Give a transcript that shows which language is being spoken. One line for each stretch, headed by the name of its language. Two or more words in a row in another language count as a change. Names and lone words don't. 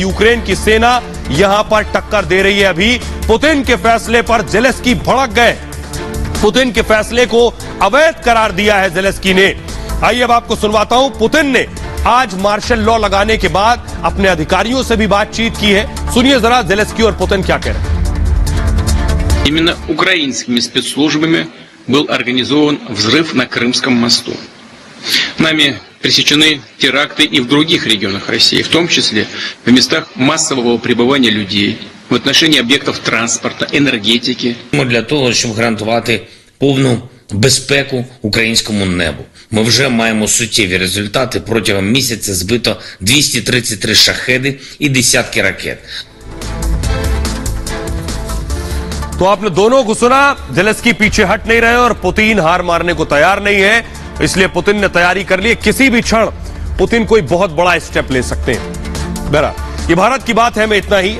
Hindi: यूक्रेन की सेना यहां पर टक्कर दे रही है। अभी पुतिन के फैसले पर ज़ेलेंस्की भड़क गए। पुतिन के फैसले को अवैध करार दिया है ज़ेलेंस्की ने। आइए अब आपको सुनवाता हूं। पुतिन ने आज
English: martial law
Hindi: लगाने के बाद अपने अधिकारियों से भी बातचीत की है। सुनिए जरा ज़ेलेंस्की और पुतिन क्या कह रहे हैं।
Russian: Именно украинскими спецслужбами был организован взрыв на Крымском мосту. Нами пресечены теракты и в других регионах России, в том числе в местах массового пребывания людей, в отношении объектов транспорта, энергетики.
Ukrainian: Для того, щоб гарантувати повну безпеку українському небу. Ми вже маємо суттєві результати. Протягом місяця збито 233 шахеди і десятки ракет.
Hindi: तो आपने दोनों को सुना। ज़ेलेंस्की पीछे हट नहीं रहे और पुतिन हार मारने को तैयार नहीं है, इसलिए पुतिन ने तैयारी कर ली। किसी भी क्षण पुतिन कोई बहुत बड़ा स्टेप ले सकते हैं। बहरहाल ये भारत की बात है में इतना ही।